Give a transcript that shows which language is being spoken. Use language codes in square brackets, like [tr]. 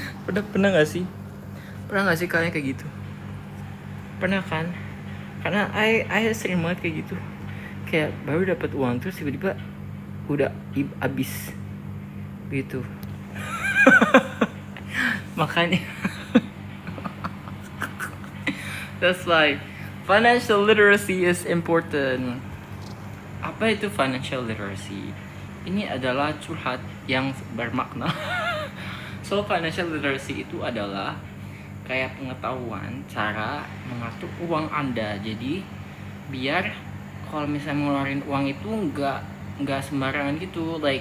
[id] Pernah nggak sih? Pernah gak sih kalian kayak gitu? Pernah kan? Karena [en] I [id] sering banget kayak gitu. Kayak baru dapat uang terus tiba-tiba udah habis gitu. Makanya [en] that's why financial literacy is important. [id] Apa itu financial literacy? Ini adalah curhat yang bermakna. So financial literacy itu adalah kayak pengetahuan cara mengatur uang Anda. Jadi biar kalau misalnya ngeluarin uang itu nggak sembarangan gitu.